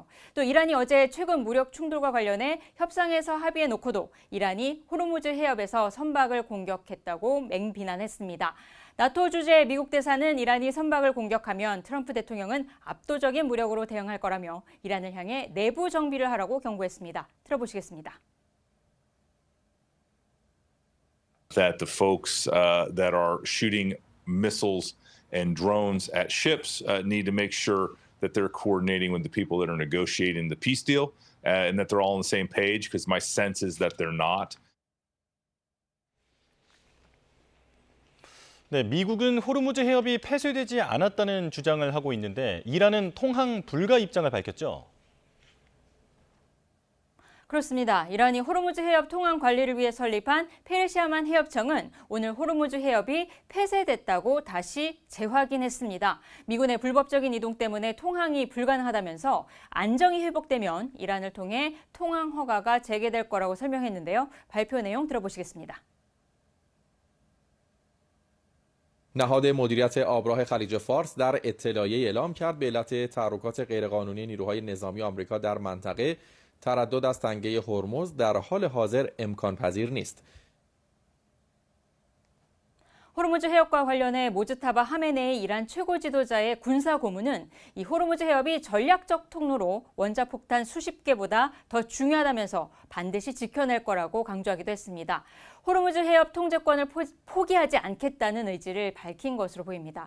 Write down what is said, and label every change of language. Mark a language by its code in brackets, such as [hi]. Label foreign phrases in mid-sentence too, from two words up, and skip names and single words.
[ko] 또 이란이 어제 최근 무력 충돌과 관련해 협상에서 합의해 놓고도 이란이 호르무즈 해협에서 선박을 공격했다고 맹비난했습니다. 나토 주재 미국 대사는 이란이 선박을 공격하면 트럼프 대통령은 압도적인 무력으로 대응할 거라며 이란을 향해 내부 정비를 하라고 경고했습니다. 들어보시겠습니다. [en] That the folks that are shooting missiles and drones at ships need to make sure that they're coordinating with the people that are negotiating the peace deal and that they're all on the same page, because my sense is that they're not. [ko] 네, 미국은 호르무즈 해협이 폐쇄되지 않았다는 주장을 하고 있는데 이란은 통항 불가 입장을 밝혔죠. 그렇습니다. 이란이 호르무즈 해협 통항 관리를 위해 설립한 페르시아만 해협청은 오늘 호르무즈 해협이 폐쇄됐다고 다시 재확인했습니다. 미군의 불법적인 이동 때문에 통항이 불가능하다면서 안정이 회복되면 이란을 통해 통항 허가가 재개될 거라고 설명했는데요. 발표 내용 들어보시겠습니다. [fa] نهاد مدیریت آبراه خلیج فارس در اطلاعیه اعلام کرد به علت تحرکات غیرقانونی نیروهای نظامی آمریکا در منطقه تردد از تنگه هرمز در حال حاضر امکان پذیر نیست. [ko] 호르무즈 해협과 관련해 모즈타바 하메네이 이란 최고 지도자의 군사 고문은 이 호르무즈 해협이 전략적 통로로 원자폭탄 수십 개보다 더 중요하다면서 반드시 지켜낼 거라고 강조하기도 했습니다. 호르무즈 해협 통제권을 포기하지 않겠다는 의지를 밝힌 것으로 보입니다.